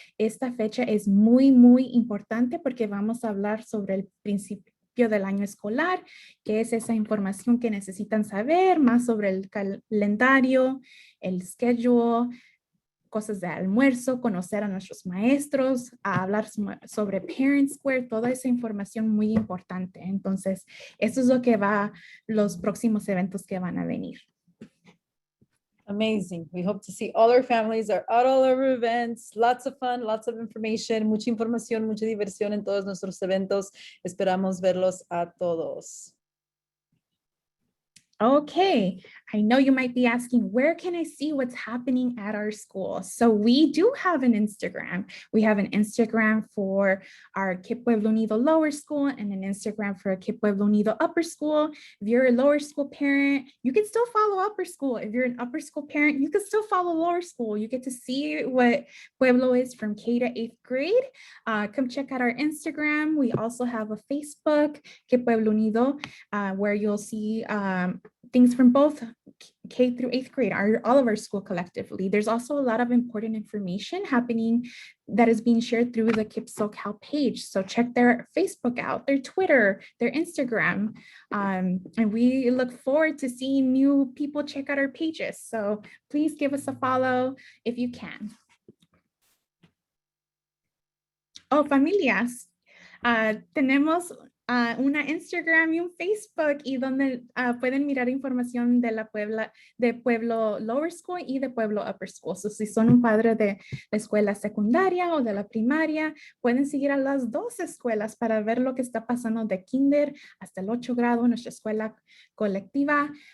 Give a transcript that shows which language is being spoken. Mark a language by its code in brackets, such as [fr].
[es] Esta fecha es muy, muy importante porque vamos a hablar sobre el principio del año escolar, que es esa información que necesitan saber más sobre el calendario, el schedule, cosas de almuerzo, conocer a nuestros maestros, a hablar sobre Parent Square, toda esa información muy importante. Entonces, eso es lo que va, los próximos eventos que van a venir. [en] Amazing. We hope to see all our families at all our events. Lots of fun, lots of information, [es] mucha información, mucha diversión en todos nuestros eventos. Esperamos verlos a todos. [en] Okay, I know you might be asking, where can I see what's happening at our school? So we do have an Instagram. We have an Instagram for our KIPP Pueblo Unido Lower School and an Instagram for KIPP Pueblo Unido Upper School. If you're a lower school parent, you can still follow upper school. If you're an upper school parent, you can still follow lower school. You get to see what Pueblo is from K to 8th grade. Come check out our Instagram. We also have a Facebook, KIPP Pueblo Unido, where you'll see things from both K through 8th grade, all of our school collectively. There's also a lot of important information happening that is being shared through the KIPP SoCal page. So check their Facebook out, their Twitter, their Instagram. And we look forward to seeing new people check out our pages. So please give us a follow if you can. [es] Oh, familias. Tenemos una Instagram y un Facebook y donde pueden mirar información de de Pueblo Lower School y de Pueblo Upper School. So, si son un padre de la escuela secundaria o de la primaria, pueden seguir a las dos escuelas para ver lo que está pasando de kinder hasta el 8 grado en nuestra escuela colectiva.